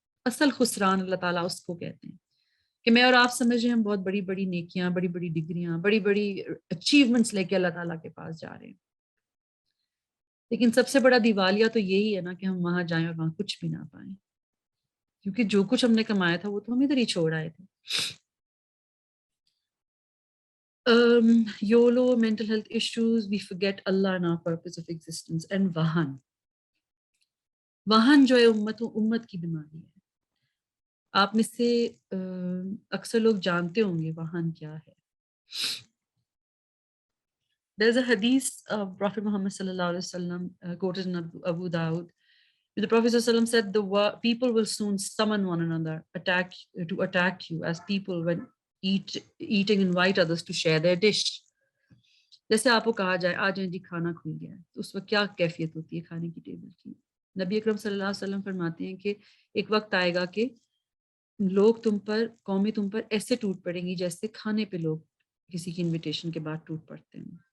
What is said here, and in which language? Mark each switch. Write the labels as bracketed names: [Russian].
[Urdu] اصل خسران اللہ تعالیٰ اس کو کہتے ہیں کہ میں اور آپ سمجھ رہے ہیں ہم بہت بڑی بڑی نیکیاں, بڑی بڑی ڈگریاں, بڑی بڑی اچیومنٹس لے کے اللہ تعالیٰ کے پاس جا رہے ہیں. لیکن سب سے بڑا دیوالیہ تو یہی ہے نا کہ ہم وہاں جائیں اور وہاں کچھ بھی نہ پائیں, کیونکہ جو کچھ ہم نے کمایا تھا وہ تو ہم ادھر ہی چھوڑ آئے تھے. [English] YOLO, mental health issues, we forget Allah and our purpose of existence. [Urdu] And واہن جو ہے امت کی بیماری ہے. آپ میں سے اکثر لوگ جانتے ہوں گے واہن کیا ہے. [English] There's a hadith of Prophet Muhammad sallallahu alaihi wasallam quoted in Abu Dawud. The Prophet sallallahu alaihi wasallam said the people will soon summon one another to attack you as people when eating invite others to share their dish. [Urdu] جیسے آپ کو کہا جائے آ جائیں جی کھانا کھل گیا ہے, تو اس وقت کیا کیفیت ہوتی ہے کھانے کی ٹیبل کی. نبی اکرم صلی اللہ علیہ وسلم فرماتے ہیں کہ ایک وقت آئے گا کہ لوگ قومیں تم پر ایسے ٹوٹ پڑیں گی جیسے کھانے پہ لوگ کسی کی انویٹیشن کے بعد ٹوٹ پڑتے ہیں.